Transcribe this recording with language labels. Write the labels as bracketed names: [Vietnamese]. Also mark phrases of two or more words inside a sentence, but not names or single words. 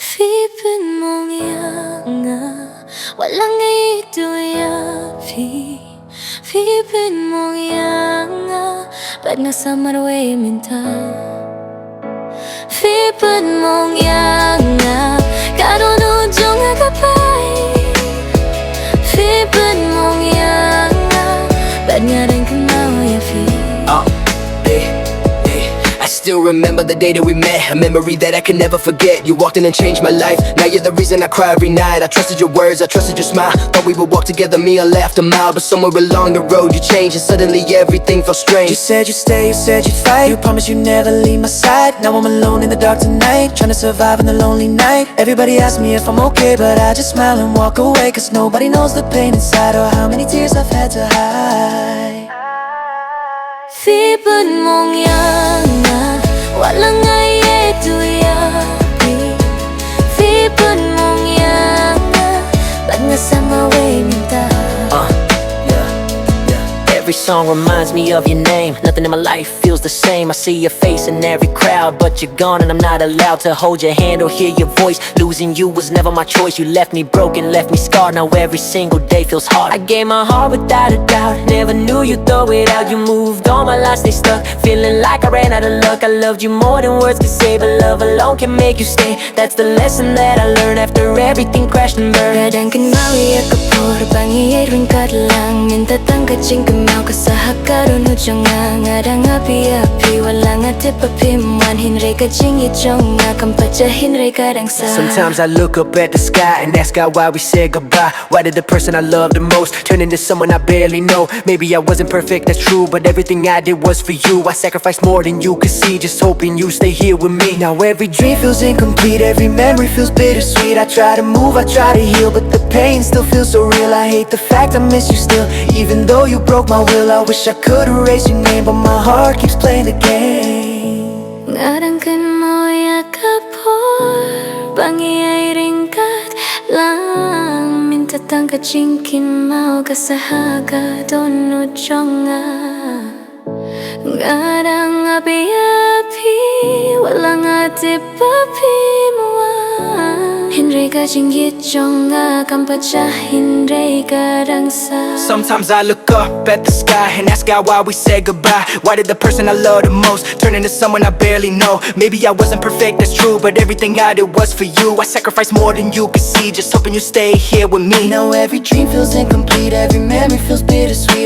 [Khasi] PHI PYNMONG ïA Nga Watla PHI PYNMONG ïA Nga pait nga sa marwei mynta PHI PYNMONG ïA Nga dohnud jong pait PHI PYNMONG ïA Nga pait nga rin kynmaw [English] I still remember the day that we met, a memory that I can never forget. You walked in and changed my life. Now you're the reason I cry every night. I trusted your words, I trusted your smile. Thought we would walk together, me and laughed a mile. But somewhere along the road you changed, and suddenly everything felt strange. You said you'd stay, you said you'd fight. You promised you'd never leave my side. Now I'm alone in the dark tonight, trying to survive in the lonely night. Everybody asks me if I'm okay, but I just smile and walk away. Cause nobody knows the pain inside, or how many tears I've had to hide. [Khasi] PHI PYNMONG ïA Nga Watla ieit PHI PYNMONG ïA Nga pait nga sa marwei mynta. [English] Every song reminds me of your name. Nothing in my life feels the same. I see your face in every crowd, but you're gone and I'm not allowed to hold your hand or hear your voice. Losing you was never my choice. You left me broken, left me scarred. Now every single day feels hard. I gave my heart without a doubt. Never knew you'd throw it out. You moved on, my life stay stuck. Feeling like I ran out of luck. I loved you more than words could say, but love alone can make you stay. That's the lesson that I learned after everything crashed and burned. [Khasi] Kadang kynmaw ïa kapor bang ieit ring kadlang mynta tangka jingkymau kasaha dohnud jong ngadang api wala nga tipapimwan hynrei ka jingieit jong kampacha hynrei kadang sa. [English] Sometimes I look up at the sky and ask God why we said goodbye. Why did the person I love the most turn into someone I barely know? Maybe I wasn't perfect, that's true, but everything I did was for you. I sacrificed more than you could see, just hoping you stay here with me. Now every dream feels incomplete, every memory feels bittersweet. I try to move, I try to heal, but the pain still feels so real. I hate the fact I miss you still, even though you broke my will. I wish I could erase your name, but my heart keeps playing the game. [Khasi] Kadang kynmaw ïa kapor bang ieit ring kadlang mynta tangka jingkymau kasaha dohnud jong ngadang api wala nga tipapimwan hynrei ka jingieit jong kampacha hynrei kadang sa. [English] Sometimes I look up at the sky and ask God why we said goodbye. Why did the person I love the most turn into someone I barely know? Maybe I wasn't perfect, that's true, but everything I did was for you. I sacrificed more than you could see, just hoping you stay here with me. Now every dream feels incomplete, every memory feels bittersweet.